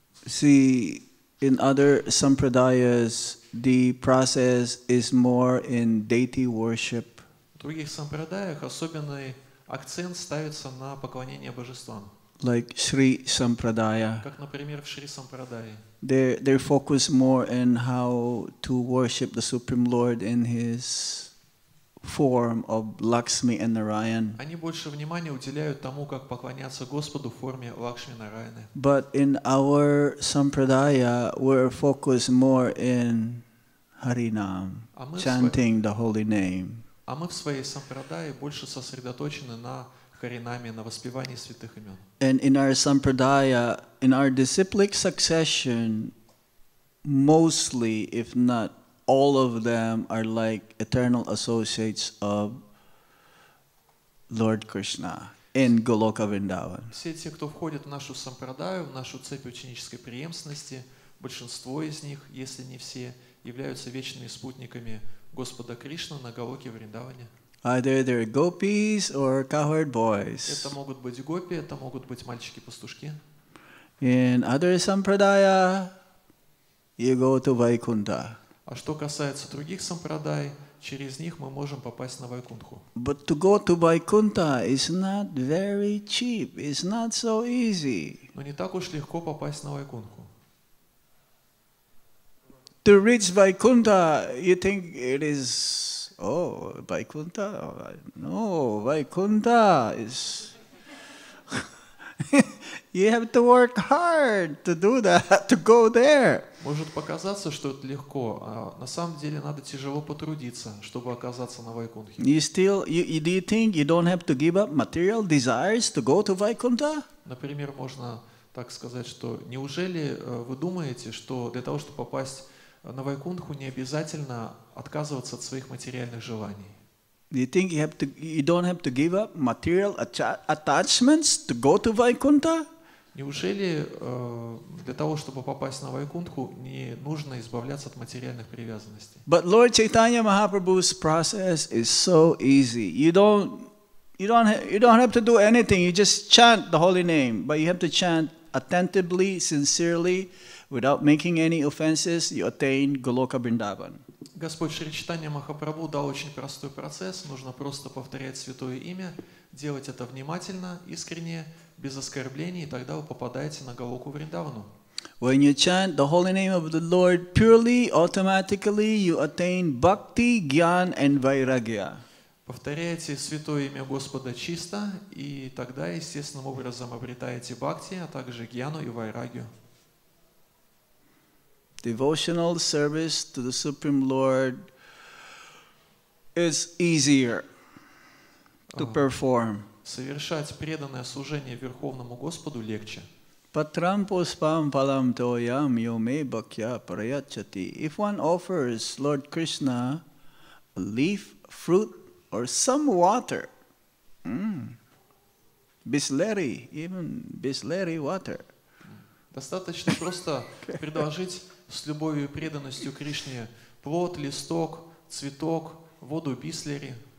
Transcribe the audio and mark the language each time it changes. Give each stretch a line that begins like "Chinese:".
English: See, in other sampradayas, the process is more in deity worship.
Russian: В других сампрадаях особенный акцент ставится на поклонение божествам.
English: Like Sri Sampradaya.
Russian: Как, например, в Шри Сампрадае.
English: They focus more on how to worship the Supreme Lord in His form of Lakshmi and Narayan.
Russian: Они больше внимания уделяют тому, как поклоняться Господу в форме Лакшми Нараяны.
English: But in our Sampradaya, we're focused more in Harinam, chanting the holy name.
Russian: А мы в своей сампрадае больше сосредоточены на харинаме, на воспевании святых имен.
English: And in our Sampradaya, in our disciplic succession, mostly, if not all of them, are like eternal associates of Lord Krishna in Goloka Vrindavan.
Russian: Все те, кто входит в нашу сампрадаю, в нашу цепь ученической преемственности, большинство из них, если не все, являются вечными спутниками Господа Кришны на Галоке Вриндаване.
English: Either they're gopis or cowherd boys.
Russian: Это могут быть гопи, это могут быть мальчики-пастушки.
English: In other sampradaya, you go to Vaikuntha.
Russian: А что касается других сампрадай, через них мы можем попасть на Вайкунтху.
English: But to go to Vaikuntha is not very cheap. It's not so easy.
Russian: Но не так уж легко попасть на Вайкунтху.
English: To reach Vaikuntha, you think it is, oh, Vaikuntha? No, Vaikuntha is... You have to work hard to do that, to go there.
Russian: Может показаться, что это легко, а на самом деле надо тяжело потрудиться, чтобы оказаться на Вайкунтхе.
English: Do you think you don't have to give up material desires to go to Vaikuntha?
Russian: Например, можно так сказать, что неужели вы думаете, что для того, чтобы попасть на Вайкунтху, не обязательно отказываться от своих материальных желаний?
English: Do you think you don't have to give up material attachments to go to Vaikuntha?
Russian: Неужели для того, чтобы попасть на Вайкунтху, не нужно избавляться от материальных привязанностей?
English: But Lord Chaitanya Mahaprabhu's process is so easy. You don't have to do anything. You just chant the holy name, but you have to chant attentively, sincerely, without making any offenses. You attain Goloka Vrindavan.
Russian: Господь Шри Чайтанья Махапрабху дал очень простой процесс. Нужно просто повторять святое имя, делать это внимательно, искренне, без оскорблений, и тогда вы попадаете на Галоку Вриндавану.
English: When you chant the holy name of the Lord purely, automatically you attain bhakti, gyan, and vairagya.
Russian: Повторяйте святое имя Господа чисто, и тогда естественным образом обретаете бхакти, а также гьяну и вайрагию.
English: Devotional service to the Supreme Lord is easier to perform.
Russian: Совершать преданное служение Верховному Господу легче.
Sanskrit: Patram puspam phalam toyam yome bhakya parayachati.
English: If one offers Lord Krishna a leaf, fruit, or some water, Bisleri, even Bisleri water.
Russian: Достаточно просто предложить с любовью и преданностью Кришне плод, листок, цветок, воду Бислери.